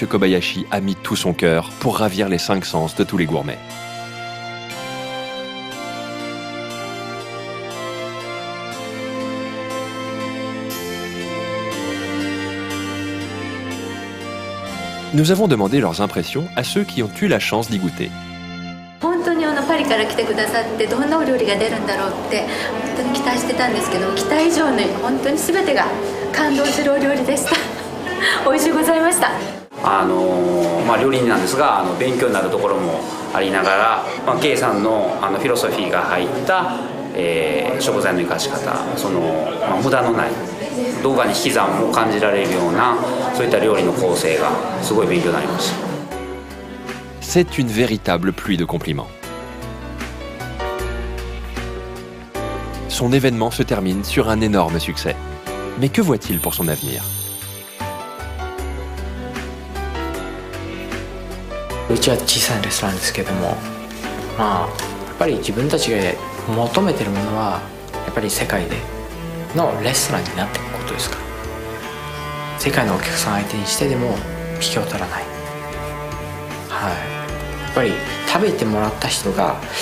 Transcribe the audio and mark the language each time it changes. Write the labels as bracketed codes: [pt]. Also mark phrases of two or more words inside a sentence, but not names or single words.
[fr] Kobayashi a mis tout son cœur pour ravir les 5 sens de tous les gourmets. Nous avons demandé leurs impressions à ceux qui ont eu la chance d'y goûter. [ja] 本当にパリから来てくださってどんなお料理が出るんだろうって本当に期待してたんですけど、期待以上に本当に全てが感動するお料理でした。美味しゅうございました。料理人なんですが勉強になるところもありながら、Keiさんのフィロソフィーが入った、食材の生かし方、無駄のない動画に引き算も感じられるようなそういった料理の構成がすごい勉強になりました。 [fr] C'est une véritable pluie de compliments. Son événement se termine sur un énorme succès. Mais que voit-il pour son avenir? [ja] うちは小さいレストランですけども、やっぱり自分たちが求めてるものはやっぱり世界でのレストランになっていくことですから、世界のお客さん相手にしてでも引けを取らない、やっぱり食べてもらった人が「いや